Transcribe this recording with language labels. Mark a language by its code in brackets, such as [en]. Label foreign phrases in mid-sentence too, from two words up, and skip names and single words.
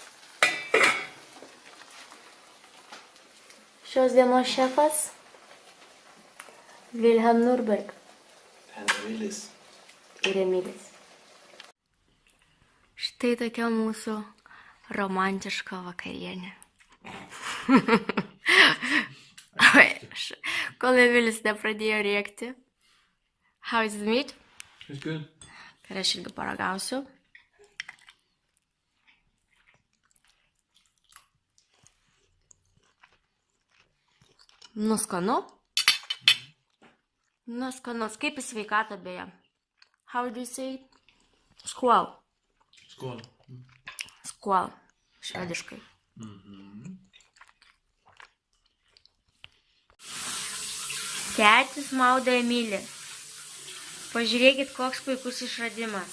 [lt] Šios dienos šefas Wilhelm Nürberg [en] And Emilis. [lt] ir Emilis. Štai tokia mūsų romantiška vakarienė. Kol Emilis nepradėjo rėkti. [en] How is the meat? It's good. [lt] Ir aš irgi paragausiu. Nuskanu. Nuskanus. Kaip į sveikatą beje? [en] How do you say it? [lt] Skål. Skål. Skål. Švediškai. Tėtis maudė Emilį. Pažiūrėkit, koks puikus išradimas.